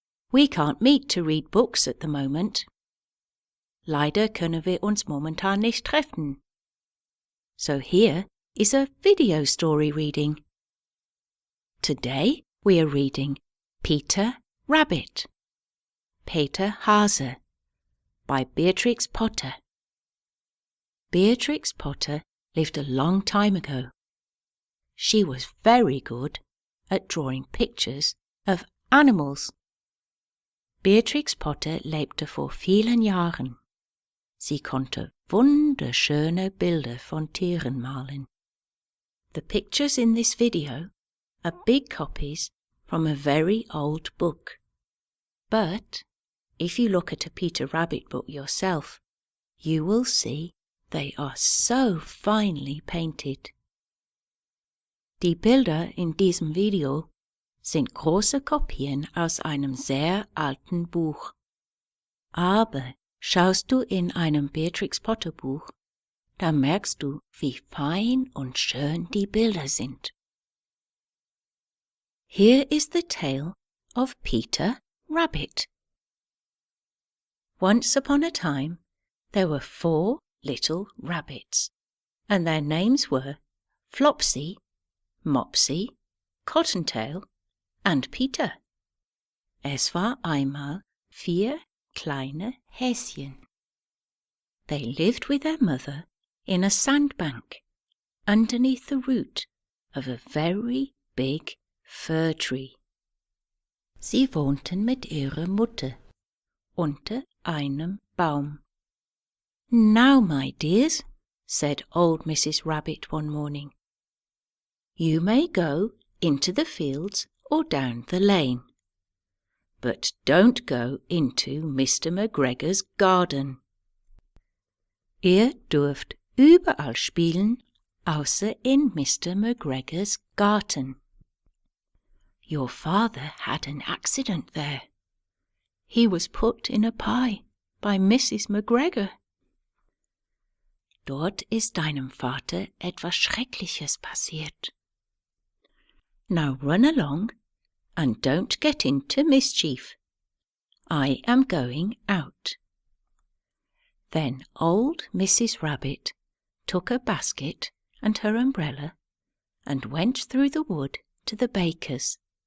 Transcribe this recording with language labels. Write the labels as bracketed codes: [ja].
[en] We can't meet to read books at the moment. [de] Leider können wir uns momentan nicht treffen. [en] So here is a video story reading. Today we are reading Peter Rabbit, Peter Hase, by Beatrix Potter. Beatrix Potter lived a long time ago. She was very good at drawing pictures of animals. [de] Beatrix Potter lebte vor vielen Jahren. Sie konnte wunderschöne Bilder von Tieren malen. [en] The pictures in this video are big copies from a very old book. But if you look at a Peter Rabbit book yourself, you will see they are so finely painted. [de] Die Bilder in diesem Video sind große Kopien aus einem sehr alten Buch. Aber schaust du in einem Beatrix Potter Buch, da merkst du, wie fein und schön die Bilder sind. [en] Here is the tale of Peter Rabbit. Once upon a time, there were 4 little rabbits, and their names were Flopsy, Mopsy, Cottontail and Peter. [de] Es war einmal 4 kleine Häschen. [en] They lived with their mother in a sandbank underneath the root of a very big fir tree. [de] Sie wohnten mit ihrer Mutter unter einem Baum. [en] Now, my dears, said old Mrs. Rabbit one morning, you may go into the fields or down the lane, but don't go into Mr. McGregor's garden. [de] Ihr dürft überall spielen, außer in Mr. [en] McGregor's garden. Your father had an accident there. He was put in a pie by Mrs. McGregor. [de] Dort ist deinem Vater etwas Schreckliches passiert. [en] Now run along and don't get into mischief. I am going out. Then old Mrs. Rabbit took a basket and her umbrella and went through the wood to the baker's.